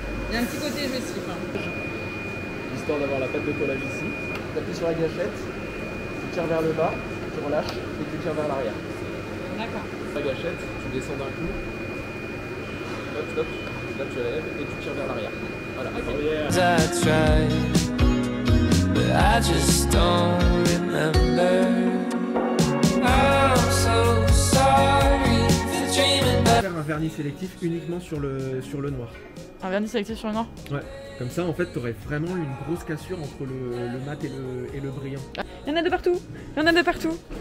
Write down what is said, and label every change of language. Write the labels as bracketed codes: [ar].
[fr] Il y a un petit côté jouissif. Histoire d'avoir la pâte de collage ici. Tu appuies sur la gâchette, tu tires vers le bas, tu relâches et tu tires vers l'arrière. D'accord. La gâchette, tu descends d'un coup. Hop, stop. Là tu lèves et tu tires vers l'arrière. Voilà. Okay. [en] I tried, but I just don't remember. I'm so sorry. [fr] Faire un vernis sélectif uniquement sur le noir. Un vernis sélectif sur le noir? Ouais. Comme ça, en fait, t'aurais vraiment une grosse cassure entre le mat et le brillant. Il y en a de partout. Il y en a de partout.